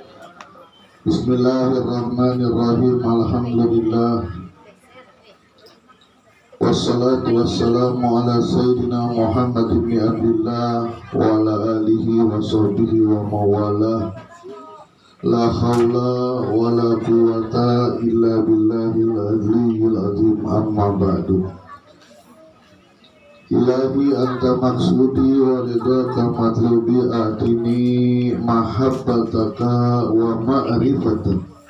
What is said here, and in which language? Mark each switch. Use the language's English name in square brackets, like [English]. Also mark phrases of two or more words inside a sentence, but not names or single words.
[Arabic] بسم الله الرحمن الرحيم. الحمد لله. والصلاة والسلام على سيدنا محمد بن عبد الله وعلى آله وصحبه ومولاه. لا حول ولا قوة إلا بالله العلي العظيم. أما بعد. إلهي أنت مقصودي ورضاك مطلوبي أعطني محبتك ومعرفتك.